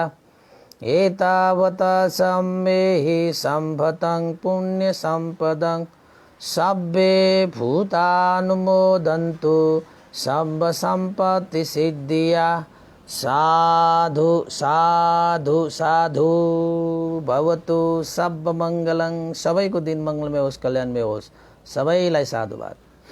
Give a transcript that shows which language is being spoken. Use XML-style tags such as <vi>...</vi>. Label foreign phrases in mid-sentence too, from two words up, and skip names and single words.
<pi>एतावता चम्मेहि सम्भतं पुण्यसम्पदं सब्बे भूतानुमोदन्तु सर्वसम्पत्तिसिद्धिया। साधु साधु साधु भवतु सब मङ्गलं।</pi> <ne>सबैको दिन मङ्गलमय होस् कल्याणमय होस्। सबैलाई साधुवाद।</ne>